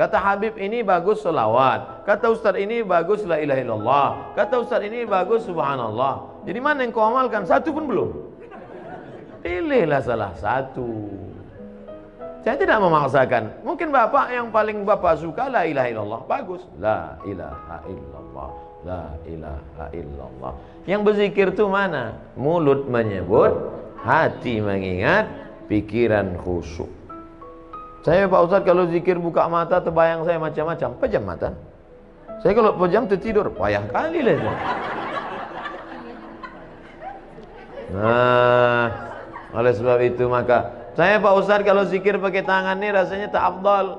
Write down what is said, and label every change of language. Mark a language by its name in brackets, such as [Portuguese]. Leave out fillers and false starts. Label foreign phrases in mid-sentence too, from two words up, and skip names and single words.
[Malay] Kata Habib ini bagus selawat, kata Ustadz ini bagus [Arabic] لا إله إلا الله, [Malay] kata Ustadz ini bagus subhanallah. Jadi mana yang kau amalkan? Satu pun belum. Pilihlah salah satu. Saya tidak memaksakan. Mungkin bapak yang paling bapak suka [Arabic] لا إله إلا الله, [Malay] bagus. [Arabic] لا إله إلا الله، لا إله إلا الله. [Malay] Yang berzikir itu mana? Mulut menyebut, hati mengingat, pikiran khusyuk. Saya Pak Ustadz kalau zikir buka mata terbayang saya macam-macam. Pejam mata. Saya kalau pejam tertidur, payah kali lah itu. Nah, oleh sebab itu maka saya Pak Ustadz kalau zikir pakai tangan ini rasanya tak afdal.